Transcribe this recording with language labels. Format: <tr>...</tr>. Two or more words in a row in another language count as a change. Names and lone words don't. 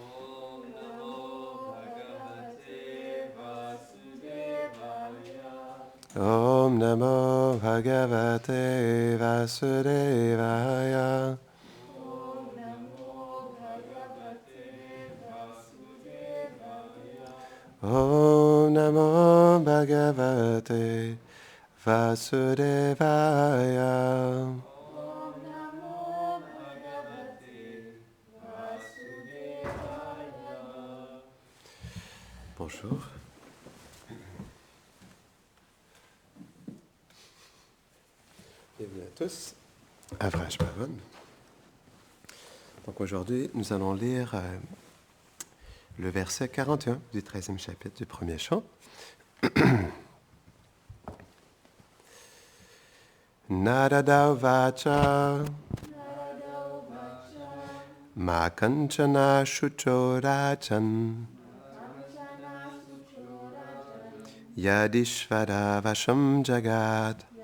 <sa>ॐ नमो भगवते वासुदेवाय. ॐ नमो भगवते वासुदेवाय.</sa> <fr>Bonjour. Bienvenue à tous à Vrash Bhavan. Donc aujourd'hui, nous allons lire le verset 41 du 13e chapitre du premier chant.</fr> <sa>नारद वाच मा कञ्चन शुचोराचन् यदीश्वर वशं जगत्</sa>